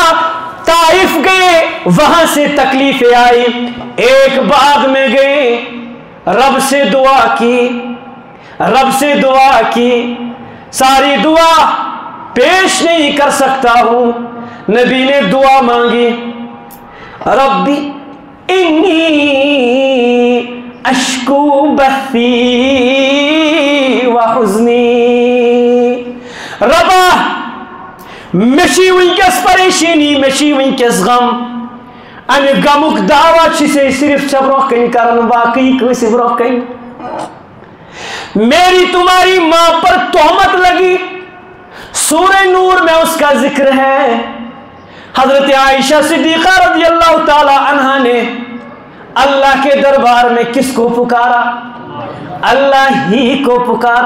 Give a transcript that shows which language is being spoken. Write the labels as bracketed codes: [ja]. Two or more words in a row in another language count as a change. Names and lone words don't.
[hi] ताइफ गए, वहां से तकलीफें आई, एक बाग में गए, रब से दुआ की, रब से दुआ की, सारी दुआ पेश नहीं कर सकता हूं। नबी ने दुआ मांगी, [ar] رب إني أشكو بثي وحزني. [ks] रबा मशी वंकस परेशानी, मशी वंकस गम, अमे गमुक दावा से सिर्फ ब्रोह कन कर, बाकी कस ब्रोह कन। [hi] मेरी तुम्हारी मां पर तोहमत लगी, सूरह नूर में उसका जिक्र है। हजरत आयशा सिद्दीक़ा [ar] رضي الله تعالى عنها [hi] ने अल्लाह के दरबार में किसको पुकारा? अल्लाह ही को पुकारा।